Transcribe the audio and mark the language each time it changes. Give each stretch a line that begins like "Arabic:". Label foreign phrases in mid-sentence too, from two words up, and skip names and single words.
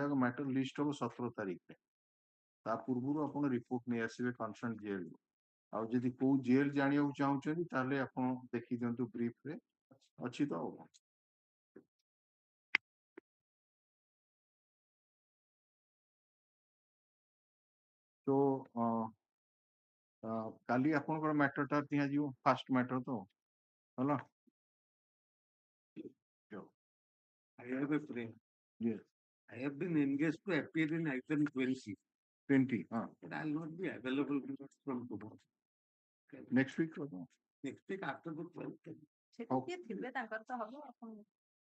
English: matter list
Odia: ହବ 17 ତାରିଖରେ ତା ପୂର୍ବରୁ ଆପଣ ରିପୋର୍ଟ ନେଇ ଆସିବେ
English: concern jail
Odia: ଆଉ ଯଦି କୋଉ ଜେଲ ଜାଣିବାକୁ ଚାହୁଁଛନ୍ତି ତାହେଲେ ଆପଣ ଦେଖି ଦିଅନ୍ତୁ ବ୍ରିଫରେ ଅଛି ତ ଆଉ ତ କାଲି ଆପଣଙ୍କର ମ୍ୟାଟରଟା ଦିଆଯିବ
English: first matter
Odia: ତ ହେଲା
English: I have a friend. Yes. I have been engaged to appear in item 20, 20 but I'll not be available from tomorrow. next week Next week after the 12th.
Odia: ସେଠି କିଏ ଥିବେ ତାଙ୍କର ତ ହବ.